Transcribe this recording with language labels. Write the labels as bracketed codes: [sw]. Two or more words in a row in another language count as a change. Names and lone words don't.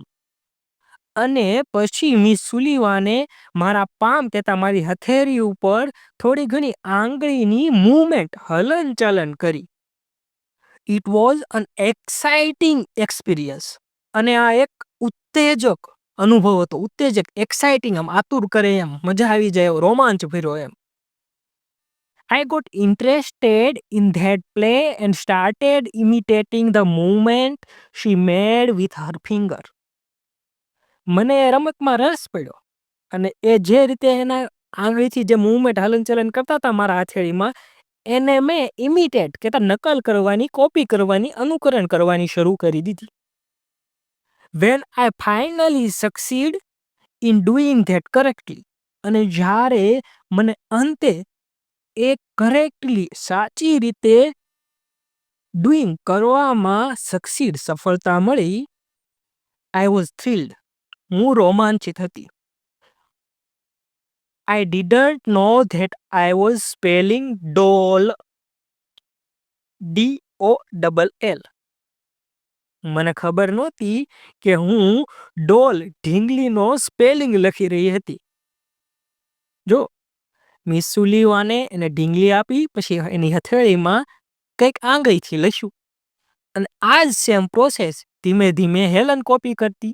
[gu] અને પછી મિસ સુલીવાને મારા પામ તથા મારી હથેળી ઉપર થોડી ઘણી આંગળીની મૂવમેન્ટ હલનચલન કરી. [en] it was an exciting experience. [gu] અને આ એક ઉત્તેજક અનુભવ હતો. ઉત્તેજક, એક્સાઇટિંગ, આમ આતુર કરે એમ, મજા આવી જાય એવો, રોમાંચ ભર્યો એમ. [en] I got interested in that play and started imitating the movement she made with her finger. [gu] મને એ રમતમાં રસ પડ્યો અને એ જે રીતે એના આંગળીથી જે મૂવમેન્ટ હલનચલન કરતા હતા મારા હથેળીમાં, એને મેં ઇમિટેટ કહેતા નકલ કરવાની, કોપી કરવાની, અનુકરણ કરવાની શરૂ કરી દીધી. [en] When I finally succeed in doing that correctly, [gu] અને જ્યારે મને અંતે એ કરેક્ટલી સાચી રીતે ડુઈંગ કરવામાં સફળતા મળી, [en] I was thrilled. [gu] હું રોમાંચિત હતી. [en] I didn't know that I was spelling doll, DOLL. [gu] મને ખબર નહોતી કે હું ડોલ ઢીંગલીનો સ્પેલિંગ લખી રહી હતી. જો મિસ સુલીવાને એને ઢીંગલી આપી, પછી એની હથેળીમાં કંઈક આંગળીથી લખ્યું અને આ જ સેમ પ્રોસેસ ધીમે ધીમે હેલન કોપી કરતી.